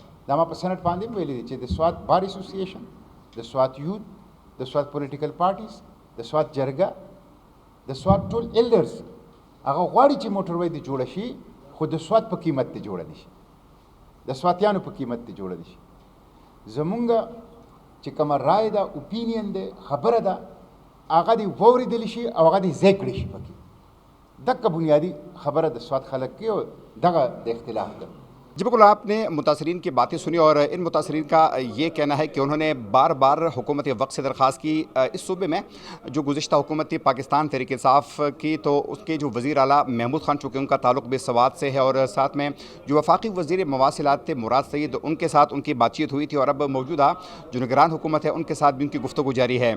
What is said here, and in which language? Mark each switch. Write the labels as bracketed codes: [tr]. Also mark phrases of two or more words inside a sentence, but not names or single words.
[ps] دا ما په سنټ باندې هم ویلي دي چې د سوات بار اسوسییشن، د سوات یوت، د سوات [en] political parties, [ps] د سوات جرګه، د سوات ټول ایلډرز هغه غواړي چې موټروی دې جوړه شي، خو د سوات په قیمت دې جوړه نه شي، د سواتیانو په قیمت دې جوړه نه شي. زمونږ چې کومه رای ده، اوپینین ده، خبره ده، هغه دې واورېدلی شي او هغه دې ځای کړی شي. پکې دغه بنیادی خبره د سوات خلک کې او دغه د اختلاف ده. [ur] جی بالکل، آپ نے متاثرین کی باتیں سنی، اور ان متاثرین کا یہ کہنا ہے کہ انہوں نے بار بار حکومت وقت سے درخواست کی اس صوبے میں جو گزشتہ حکومت تھی پاکستان تحریک انصاف کی، تو اس کے جو وزیر اعلیٰ محمود خان، چونکہ ان کا تعلق بھی سوات سے ہے، اور ساتھ میں جو وفاقی وزیر مواصلات تھے مراد سعید، ان کے ساتھ ان کی بات چیت ہوئی تھی، اور اب موجودہ جو نگران حکومت ہے ان کے ساتھ بھی ان کی گفتگو جاری ہے.